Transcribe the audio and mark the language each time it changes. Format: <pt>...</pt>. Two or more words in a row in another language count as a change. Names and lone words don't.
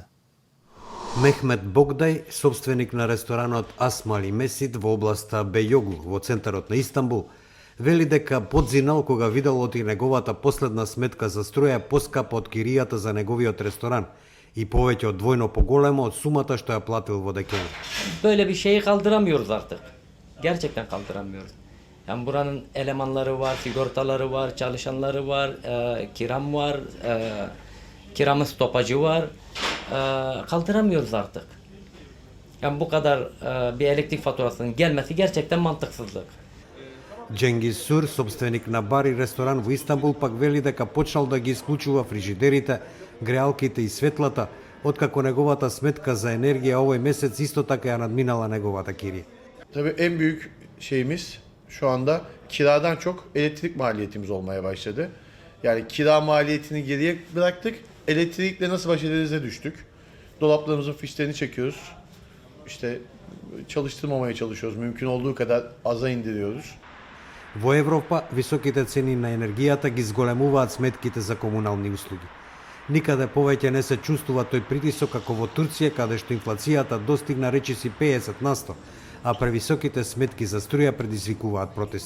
<mk>Мехмет Богдај, собственик на ресторанот Асмали Месид во областа Бејогу во центарот на Истанбул, вели дека подзинал кога видел оти неговата последна сметка за струја поскапа од киријата за неговиот ресторан и повеќе од двојно поголема од сумата што ја платил во декември.</mk> <tr>Böyle bir şeyi kaldıramıyoruz artık. Gerçekten kaldıramıyoruz. Yani buranın elemanları var, sigortaları var, çalışanları var, kiram var, kiramın stopajı var. Kaldıramıyoruz artık. Yani bu kadar bir elektrik faturasının gelmesi gerçekten mantıksızlık.</tr> <mk>Cengiz Sur, собственик на бар и ресторан во Истанбул, пак вели дека почнал да ги исклучува фрижидерите, греалките и светлата, откако неговата сметка за енергија овој месец исто така ја надминала неговата кирија.</mk> <tr>Tabii en büyük şeyimiz şu anda kiradan çok elektrik maliyetimiz olmaya başladı. Yani kira maliyetini geriye bıraktık. Elektrikle nasıl baş ederize düştük. Dolaplarımızın fişlerini çekiyoruz. İşte çalıştırmamaya çalışıyoruz. Mümkün olduğu kadar aza indiriyoruz.</tr> <mk>Во Европа, високите цени на енергијата ги зголемуваат сметките за комунални услуги. Никаде повеќе не се чувствува тој притисок како во Турција, каде што инфлацијата достигна речиси 50%, а превисоките сметки за струја предизвикуваат протести.</mk>